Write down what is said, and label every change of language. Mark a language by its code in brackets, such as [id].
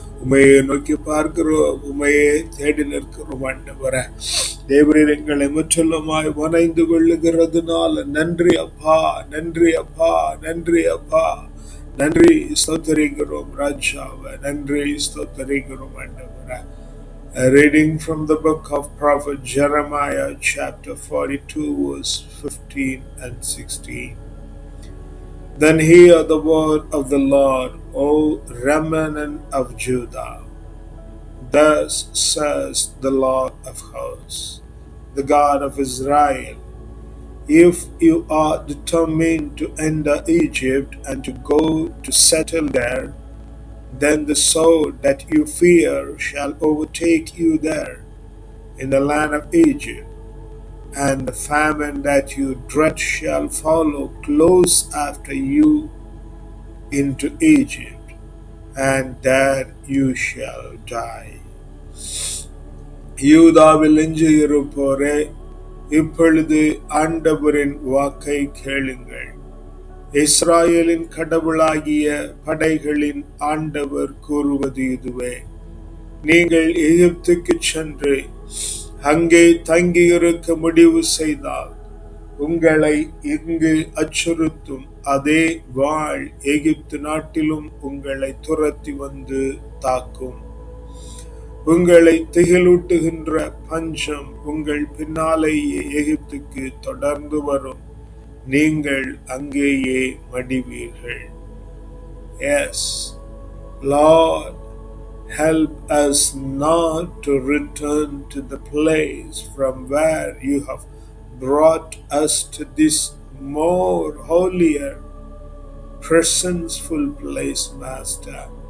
[ta] உமையை நோக்கி பார்க்கிறோம், உமையை தேடி நிற்கிறோம் ஆண்டவரே. தேவரீர் எங்களை முற்றிலுமாய் வணைந்து கொள்ளுகிறதுனால நன்றி அப்பா, நன்றி அப்பா, நன்றி அப்பா, நன்றி, ஸ்தோத்திரிக்கிறோம் ராஜாவே. நன்றி, ஸ்தோத்திரிக்கிறோம் ஆண்டவரே. [en] A reading from the book of Prophet Jeremiah, chapter 42, verse 15 and 16. Then hear the word of the Lord, O remnant of Judah. Thus says the Lord of hosts, the God of Israel. If you are determined to enter Egypt and to go to settle there, then the sword that you fear shall overtake you there in the land of Egypt, and the famine that you dread shall follow close after you into Egypt, and there you shall die. [ta] யூதாவில் எஞ்சியிருப்போரே, இப்பொழுது ஆண்டவரின் வாக்கை கேளுங்கள். இஸ்ராயேலின் கடவுளாகிய படைகளின் ஆண்டவர் கூறுவது இதுவே: நீங்கள் எகிப்துக்கு சென்று அங்கே தங்கியிருக்க முடிவு செய்தால் உங்களை இங்கு அச்சுறுத்தும் அதே வாள் எகிப்து நாட்டிலும் உங்களை துரத்தி வந்து தாக்கும். உங்களை திகிலூட்டுகின்ற பஞ்சம் உங்கள் பின்னாலேயே எகிப்துக்கு தொடர்ந்து வரும். நீங்கள் அங்கேயே மடிவீர்கள். [en] Yes, Lord, help us not to return to the place from where you have brought us to this more holier, presenceful place, Master.